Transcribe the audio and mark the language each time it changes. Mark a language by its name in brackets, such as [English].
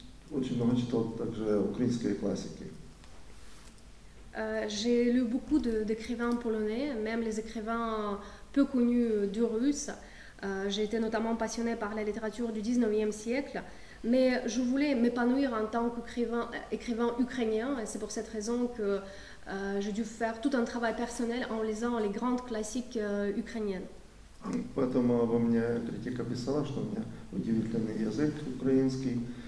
[Russian] очень много читал также украинской классики. [French] J'ai lu beaucoup d'écrivains polonais, même les écrivains peu connus du russe. J'ai été notamment passionnée par la littérature du 19e siècle, mais je voulais m'épanouir en tant qu'écrivain ukrainien, et c'est pour cette raison que j'ai dû faire tout un travail personnel en lisant les grandes classiques ukrainiennes. [Russian] Поэтому обо мне критика писала, что у меня удивительный язык украинский.